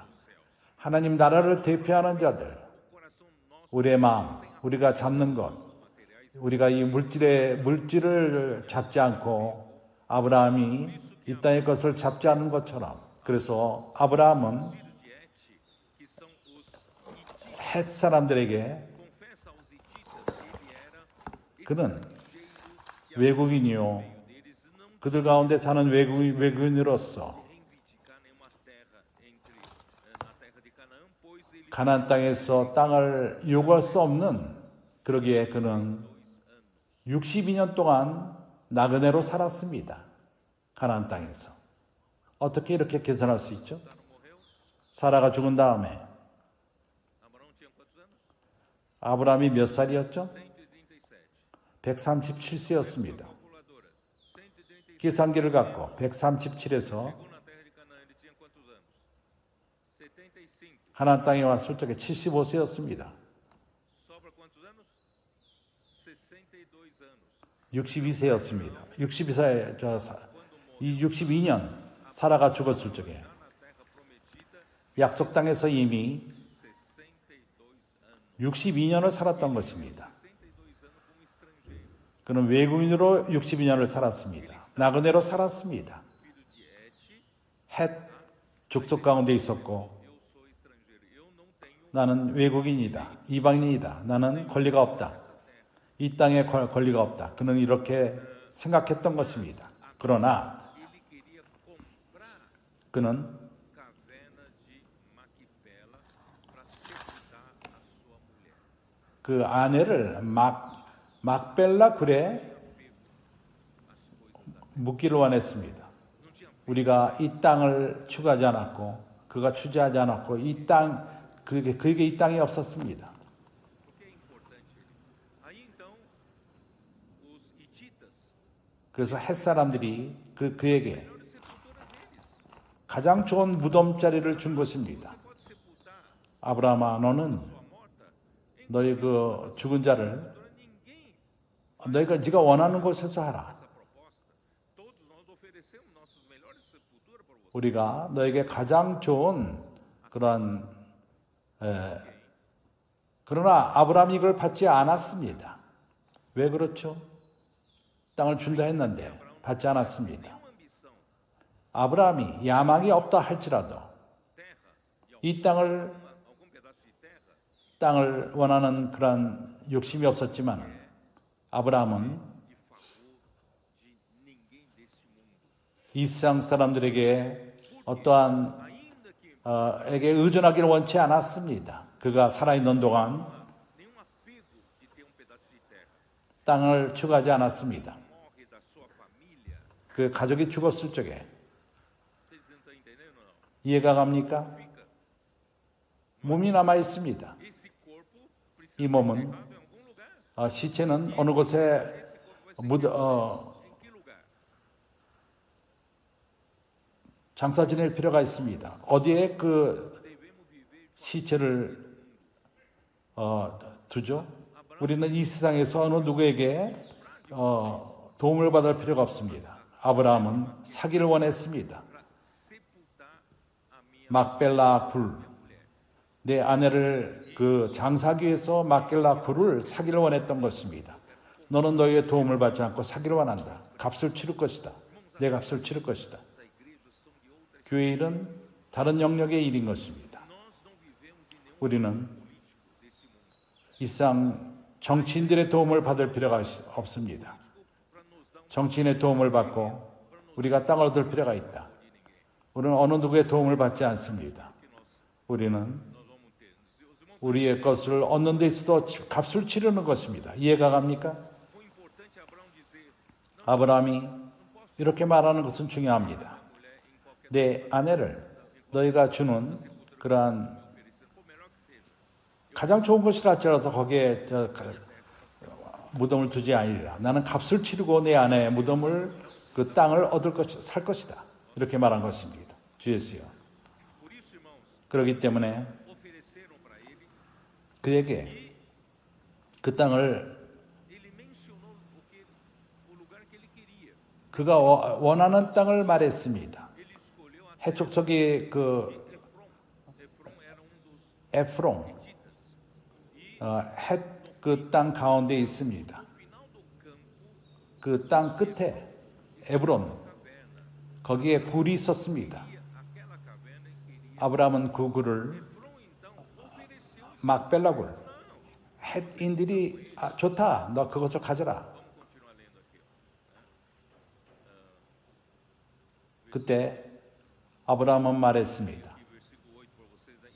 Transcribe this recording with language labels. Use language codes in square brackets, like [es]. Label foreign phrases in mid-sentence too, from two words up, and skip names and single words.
[ko] 하나님 나라를 대표하는 자들, 우리의 마음, 우리가 잡는 것, 우리가 이 물질을 잡지 않고 아브라함이 이 땅의 것을 잡지 않은 것처럼, 그래서 아브라함은 헷 사람들에게 그는 외국인이요 그들 가운데 사는 외국인으로서 [pt] reivindicar nenhuma terra na terra de Canaã, pois ele [ko] 가나안 땅에서 땅을 요구할 수 없는, 그러기에 그는 62년 동안 나그네로 살았습니다. 가나안 땅에서. 어떻게 이렇게 계산할 수 있죠? [pt] Sara morreu. [ko] 사라가 죽은 다음에 [pt] Abraão tinha quantos anos? [ko] 아브라함이 몇 살이었죠? 137. 137세였습니다. [pt] Calculadora. 137. [ko] 계산기를 갖고 137에서 [pt] Chegou na terra de Canaã, ele tinha quantos anos? 75. [ko] 가나안 땅에 왔을 적에 75세였습니다. [pt] Sobra quantos anos? 62 anos. [ko] 62세였습니다. 62년 사라가 죽었을 적에 [pt] Já na terra prometida, [ko] 약속 땅에서 이미 [pt] 62 anos. [ko] 62년을 살았던 것입니다. [pt] 62 anos como estrangeiro. [ko] 그는 외국인으로 62년을 살았습니다. 나그네로 살았습니다. [pt] Filho de Et, [ko] 헷 족속 가운데 있었고 [pt] eu sou estrangeiro. Eu não tenho [ko] 나는 외국인이다. 이방인이다. 나는 권리가 없다. 이 땅에 권리가 없다. 그는 이렇게 생각했던 것입니다. 그러나 [pt] ele queria comprar [ko] 그는 [pt] caverna de Maquipela para sepultar a sua mulher. [ko] 그 아내를 막벨라 굴에 묻기를 원했습니다. [pt] Não tinha [ko] 우리가 이 땅을 추구하지 않았고 그가 추지하지 않았고 이 땅 그에게 이 땅이 없었습니다. [pt] porque é importante. Aí então os hititas, [ko] 그래서 햇 사람들이 그에게 [pt] melhores sepulturas deles. [ko] 가장 좋은 무덤자리를 준 것입니다. [pt] Você pode sepultar [ko] 아브라함아, 너는 [pt] sua morta em [ko] 너희 그 죽은 자를 [pt] sepultura. Ninguém [ko] 네가 원하는 곳에서 하라. [pt] essa proposta. Todos nós oferecemos nossas melhores sepulturas para você. [ko] 우리가 너에게 가장 좋은 그런 그러나 아브라함이 이걸 받지 않았습니다. 왜 그렇죠? 땅을 준다 했는데 받지 않았습니다. [pt] Nenhuma ambição, [ko] 아브라함이 야망이 없다 할지라도 [pt] terra [ko] 이 땅을 [pt] algum pedaço de terra, [ko] 땅을 원하는 그런 욕심이 없었지만 아브라함은 [pt] de favor de ninguém desse mundo. [ko] 이 세상 사람들에게 어떠한 [pt] Ainda que [ko] 에게 의존하기를 원치 않았습니다. 그가 살아있는 동안 [pt] nenhum apego de ter um pedaço de terra. [ko] 땅을 추구하지 않았습니다. [pt] Morre da sua família. [ko] 그 가족이 죽었을 적에 [pt] Vocês não estão entendendo ou não? [ko] 이해가 갑니까? [pt] Fica. [ko] 몸이 남아 있습니다. [pt] Esse corpo precisa [ko] 이 [pt] ser [ko] 몸은 [pt] enterrado em algum lugar. [ko] 시체는 어느 곳에 [pt] Esse corpo vai ser enterrado em que lugar? [ko] 장사 지낼 필요가 있습니다. 어디에 그 [pt] Devemos viver [ko] 시체를 두죠? 우리는 이 세상에서 어느 누구에게 도움을 받을 필요가 없습니다. 아브라함은 사기를 원했습니다. [pt] para sepultar a minha [ko] 막벨라 굴. 내 아내를 그 장사하기 위해서 막벨라 굴을 사기를 원했던 것입니다. 너는 너희의 도움을 받지 않고 사기를 원한다. 값을 치를 것이다. 내 값을 치를 것이다. [pt] da igreja são de outra. [ko] 교회 일은 다른 영역의 일인 것입니다. [pt] Nós não vivemos de nenhum [ko] 우리는 [pt] político desse mundo. [ko] 이 세상 정치인들의 도움을 받을 필요가 없습니다. [pt] Para nos dar [ko] 정치인의 도움을 받고 우리가 땅을 얻을 필요가 있다. 우리는 어느 누구의 도움을 받지 않습니다. 우리는 [pt] nós vamos ter. Os irmãos, [ko] 우리의 것을 얻는 데 있어서 값을 치르는 것입니다. 이해가 갑니까? [pt] foi importante Abraão dizer: [ko] 아브라함이 이렇게 말하는 것은 중요합니다. [pt] mulher em qualquer [ko] 내 아내를 너희가 주는 그러한 [pt] oferecer, por melhor que seja. [ko] 가장 좋은 것이라 할지라도 거기에 무덤을 두지 아니리라. 나는 값을 치르고 내 아내의 무덤을 그 땅을 얻을 살 것이다. 이렇게 말한 것입니다. 주 예수여. [pt] Por isso, irmãos, [ko] 그렇기 때문에 [pt] ofereceram para ele. [ko] 그에게 그 땅을 [pt] Ele mencionou o lugar que ele queria. [ko] 그가 원하는 땅을 말했습니다. [pt] Ele escolheu a [ko] 해족속이 그 [pt] Efron era dos [ko] 에프론 [pt] hititas. [ko] 그 땅 가운데 있습니다. [pt] No final do campo, [ko] 그 땅 끝에 에브론 [pt] caverna. [ko] 거기에 굴이 있었습니다. [pt] Aquela caverna ele queria. [ko] 아브라함은 그 굴을 [pt] Efron então ofereceu. [ko] 막벨라 굴 헷인들이 좋다. 너 그것을 가져라. [pt] Vamos continuar lendo aqui. [ko] 그때 아브라함은 말했습니다. [pt] aqui versículo 8 para vocês, né?